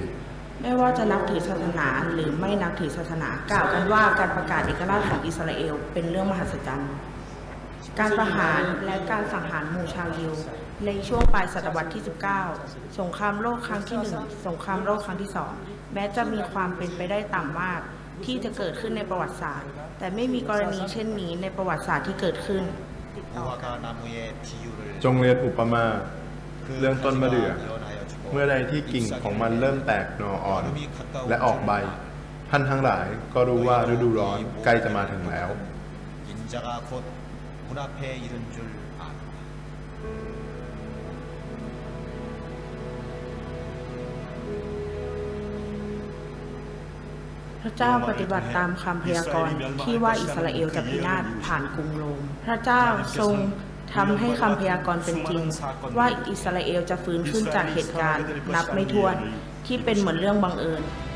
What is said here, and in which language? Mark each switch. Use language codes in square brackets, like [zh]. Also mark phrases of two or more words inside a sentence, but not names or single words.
[th] ไม่ว่าจะนับถือศาสนาหรือไม่นับถือศาสนากล่าวกันว่าการประกาศเอกราชของอิสราเอลเป็นเรื่องมหัศจรรย์การประหารและการสังหารหมู่ชาวยิวในช่วงปลายศตวรรษที่ 19 สงครามโลกครั้งที่ 1 สงครามโลกครั้งที่ 2 แม้จะมีความเป็นไปได้ต่ำมากที่จะเกิดขึ้นในประวัติศาสตร์แต่ไม่มีกรณีเช่นนี้ในประวัติศาสตร์ที่เกิดขึ้น จงเรียนอุปมาเรื่องต้นมะเดื่อเมื่อใดที่กิ่งของมันเริ่มแตกหน่ออ่อนและออกใบท่านทั้งหลายก็รู้ว่าฤดูร้อนใกล้จะมาถึงแล้ว [ko] 문 앞에 이른 줄 아. [th] พระเจ้าปฏิบัติตามคำพยากรณ์ที่ว่าอิสราเอลจะพินาศผ่านกรุงโรมพระเจ้าทรงทำให้คำพยากรณ์เป็นจริงว่าอิสราเอลจะฟื้นขึ้นจากเหตุการณ์นับไม่ถ้วนที่เป็นเหมือนเรื่องบังเอิญ